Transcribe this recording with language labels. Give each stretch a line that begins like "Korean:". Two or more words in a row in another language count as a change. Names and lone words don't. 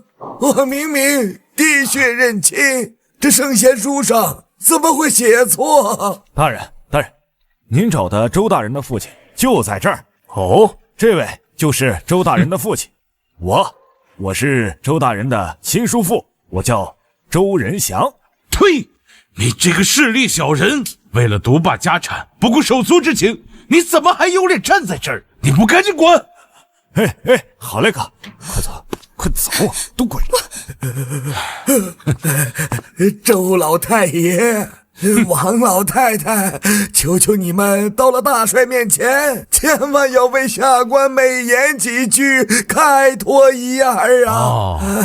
Chinese: 我明明滴血認親，這聖賢書上怎麼會寫錯？大人，您找的周大人的父親就在這兒。哦，這位就是周大人的父親。我是周大人的親叔父，我叫周仁祥。呸！你這個勢利小人，為了獨霸家產，不顧手足之情，你怎麼還有臉站在這兒？你不趕緊滾！好嘞哥，快走，都滾！周老太爺，王老太太，求求你們到了大帥面前，千萬要為下官美言幾句，開脫一二啊！